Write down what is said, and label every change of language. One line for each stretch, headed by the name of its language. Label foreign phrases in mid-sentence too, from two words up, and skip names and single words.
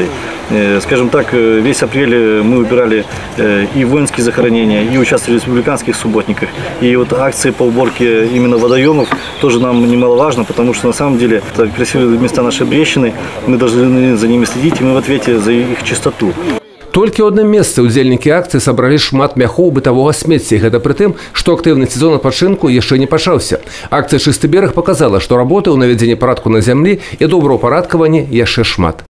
Russian: Скажем так, весь апрель мы убирали и воинские захоронения, и участвовали в республиканских субботниках. И вот акции по уборке именно водоемов тоже нам немаловажно, потому что на самом деле это красивые места нашей Брестщины, мы должны за ними следить, и мы в ответе за их чистоту.
Belarusian: Толькі ў адным месцы ўдзельнікі акцыі сабралі шмат мяхоў бытавога смецця. І гэта пры тым, што актыўны сезон адпачынку яшчэ не пачаўся. Акцыя «Чысты берег» паказала, што работы ў навядзенні парадку на зямлі і добраўпарадкаванні яшчэ шмат.